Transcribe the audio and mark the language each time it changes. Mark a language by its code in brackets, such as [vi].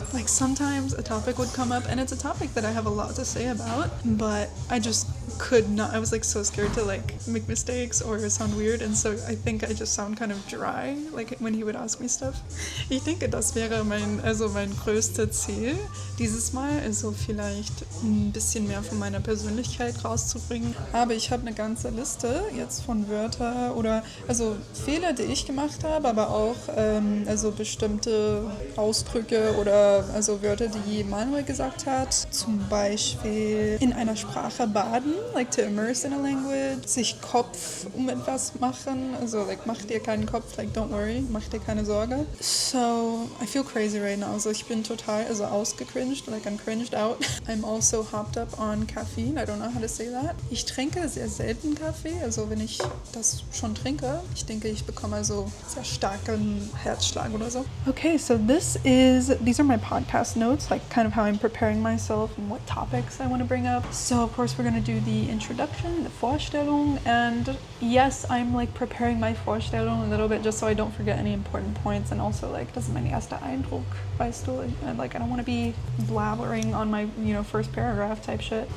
[en] Like sometimes a topic would come up and it's a topic that I have a lot to say about, but I just could not. I was like so scared to like make mistakes or sound weird, and so I think I just sound kind of dry, like when he would ask me stuff. [de] Ich denke, das wäre mein größtes Ziel dieses Mal, also vielleicht ein bisschen mehr von meiner Persönlichkeit rauszubringen. Aber ich habe eine ganze Liste jetzt von Wörtern oder also Fehler, die ich gemacht habe, aber auch also bestimmte Ausdrücke oder also Wörter, die Manuel gesagt hat. Zum Beispiel in einer Sprache baden, [en] like to immerse in a language, [de] sich Kopf um etwas machen, also like mach dir keinen Kopf, [en] like don't worry, [de] mach dir keine Sorge. [en] So I feel crazy right now, [de] also ich bin total ausgecringed, [en] like I'm cringed out. I'm also hopped up on caffeine, I don't know how to say that. [de] Ich trinke sehr selten Kaffee, also wenn ich das schon trinke, ich denke, ich bekomme also sehr starken Herzschlag oder so. [en] Okay, so these are my podcast notes, like kind of how I'm preparing myself and what topics I want to bring up. So of course we're going to do the introduction, the Vorstellung, and yes, I'm like preparing my Vorstellung a little bit just so I don't forget any important points, and also like [de] das ist mein erster Eindruck, weißt du, [en] and like I don't want to be blabbering on my first paragraph type shit.